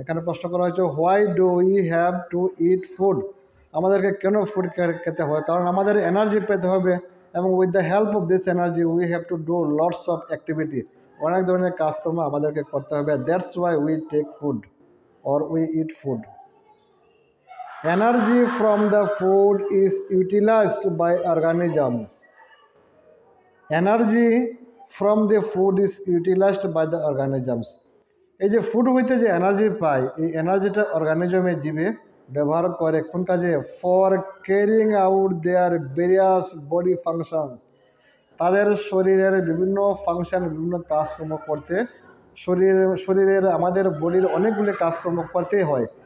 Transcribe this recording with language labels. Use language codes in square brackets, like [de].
[bn] এখানে প্রশ্ন করা হয়েছে [en] why do we have to eat food, [bn] আমাদেরকে কেন ফুড খেতে হয়? কারণ আমাদের এনার্জি পেতে হবে, এবং [en] with the help of this energy we have to do lots of activity, [bn] অনেক ধরনের কাজকর্ম আমাদেরকে করতে হবে। [en] That's why we take food or we eat food. Energy from the food is utilized by organisms. Energy from the food is utilized by the organisms. [bn] এই যে food হইতে যে এনার্জি পাই, এই এনার্জিটা অর্গানিজমে জীবে ব্যবহার করে কোন কাজে? [en] for carrying out their various body functions, [bn] তাদের শরীরের বিভিন্ন ফাংশন, বিভিন্ন কাজকর্ম করতে, শরীরের আমাদের বডির অনেকগুলি কাজকর্ম করতেই হয়।